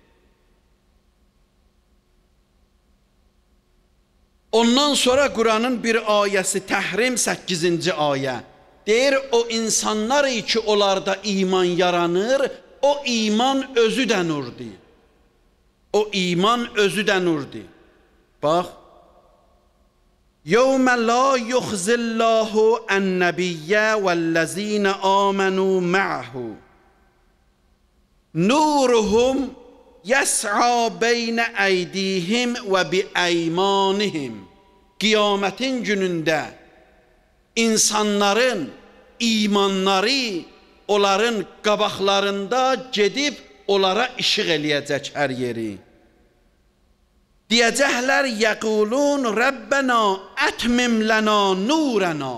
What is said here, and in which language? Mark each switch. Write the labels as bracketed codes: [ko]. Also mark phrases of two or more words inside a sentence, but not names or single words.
[az] Ondan sonra Quranın bir ayəsi Təhrim 8-ci ayə deyir: o insanlar ki onlarda iman yaranır, o iman özü də nurdur. O iman özü də nurdur. Bax: [ar] يَوْمَ لَا يُخْزِ اللّٰهُ النَّبِيَّ وَالَّذ۪ينَ آمَنُوا مَعَهُ نُورُهُمْ يَسْعَى بَيْنَ اَيْد۪يهِمْ وَبِاَيْمَانِهِمْ. [az] Kıyametin gününde insanların imanları onların qabaqlarında gedib onlara işıq eləyəcək hər yeri. Deyəcəklər: [ar] يقولون ربنا أتمم لنا نورنا.